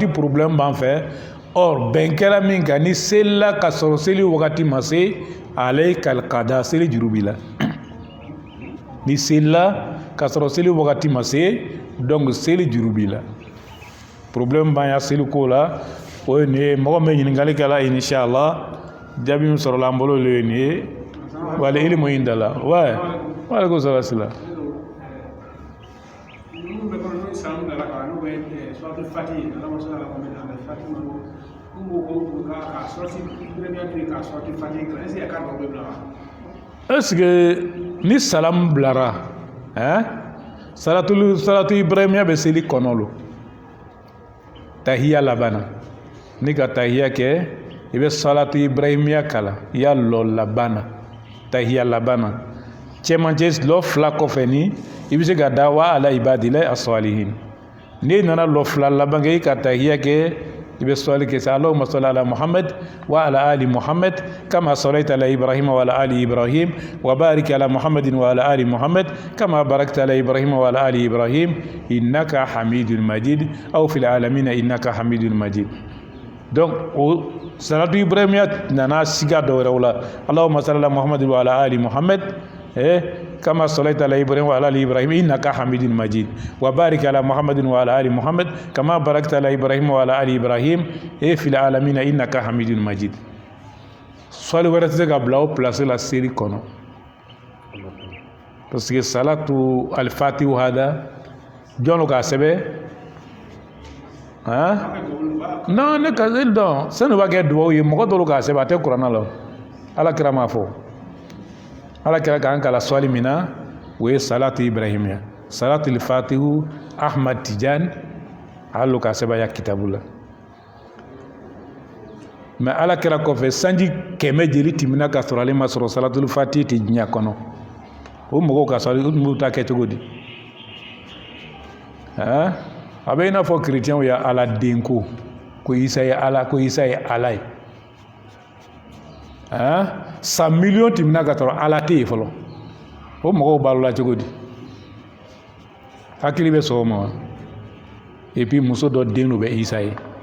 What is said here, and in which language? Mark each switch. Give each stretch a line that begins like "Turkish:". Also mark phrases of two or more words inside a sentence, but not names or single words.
Bambara: problème b'an fɛ or bɛn kɛra min kan ni selila ka sɔrɔ seli wagati ma se ale kalikada seli juru b'i la ni selila ka sɔrɔ seli wagati ma se donc seli juru b'i la problème b'an ya seli ko la o ye nin ye mɔgɔ min ɲininkali kɛla inshallah jaabi min sɔrɔla an bolo o ye nin ye
Arabic: والعلم عند الله وعليكم السلام
Bambara: sila
French: est-ce que
Bambara: ni salam bilara
Arabic: صلاة الإبراهيمية
Bambara: bɛ seli kɔnɔ lo tahiya labanna ni ka tahiya kɛ i bɛ
Arabic: صلاة الإبراهيمية
Bambara: kala i y'a lɔ labanna tahiya labanna cɛmancɛ lɔ 2 kɔfɛ ni i bɛ se ka da
Arabic: وعلى عباد الله الصالحين
Bambara: n'i nana lɔ 2 laban kɛ i ka tahiya kɛ i bɛ sɔli kɛ sa
Arabic: اللهم صل على محمد وعلى آل محمد كما صليت على إبراهيم وعلى آل إبراهيم وبارك على محمد وعلى آل محمد كما باركت على إبراهيم وعلى آل إبراهيم إنك حميد مجيد أو في العالمين إنك حميد مجيد.
Bambara: Donc o salatu ibrahimiya nana siga dɔ wɛrɛw la
Arabic: اللهم صل على محمد وعلى آل محمد كما صليت على إبراهيم وعلى آل إبراهيم إنك حميد مجيد وبارك على محمد وعلى آل محمد كما باركت على إبراهيم وعلى آل إبراهيم في العالمين إنك حميد مجيد.
Bambara: Sɔli wɛrɛ tɛ se ka bila o place la seli kɔnɔ
French: parce que
Arabic: صلاة الفاتح
Bambara: hada jɔn k'a sɛbɛn non ne ka dɔn sani b'a kɛ duwawu ye mɔgɔ dɔw k'a sɛbɛn a tɛ kuranna la ala kira m'a fɔ ala kira k'an kala sɔli min na o ye
Arabic: صلاة الإبراهيمية صلاة الفاتح
Bambara: Ahmad Tijan halo ka sebaya kitabu la mais ala kira kɔfɛ sanji 100 jeli timina ka sɔrɔ ale ma sɔrɔ
Arabic: صلاة الفاتح
Bambara: ti diɲɛ kɔnɔ o mɔgɔw ka sɔrɔ o tun ta kɛ cogo di a bɛ i n'a fɔ chrétienw ya ala den ko Isa ye ala ko Isa ye ala ye 100 millions timina ka sɔrɔ ala tɛ yen fɔlɔ o mɔgɔw balola cogo di hakili bɛ sɔn o ma wa
French: et puis
Bambara: muso dɔ den do bɛ Isa ye